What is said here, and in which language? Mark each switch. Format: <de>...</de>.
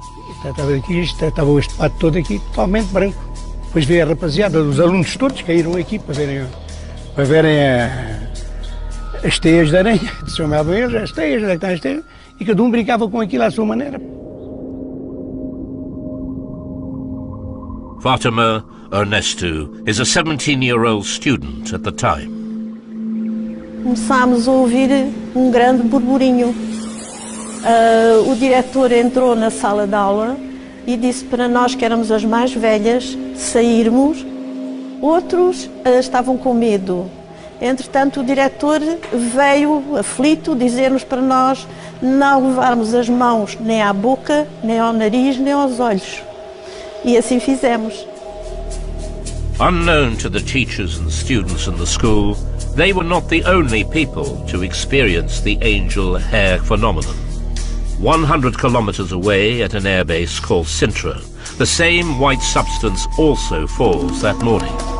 <pt>Estava aqui, estava este pato todo aqui totalmente branco. Depois veio a rapaziada, os alunos todos caíram aqui para verem as teias de aranha. Chamavam eles, as teias, onde é que estão as teias? E cada um brincava com aquilo à sua maneira.</pt> <en>Fatima Ernesto is a 17-year-old student at the time.</en> <pt>Começámos a ouvir um grande burburinho. O diretor entrou na sala de aula e disse para nós, que éramos as mais velhas, sairmos. Outros estavam com medo. Entretanto, o diretor veio aflito dizer-nos para nós não levarmos as mãos nem à boca, nem ao nariz, nem aos olhos. E assim fizemos.</pt> <en>Unknown to the teachers and students in the school, they were not the only people to experience the angel hair phenomenon. 100 kilometers away at an airbase called Sintra, the same white substance also falls that morning.</en>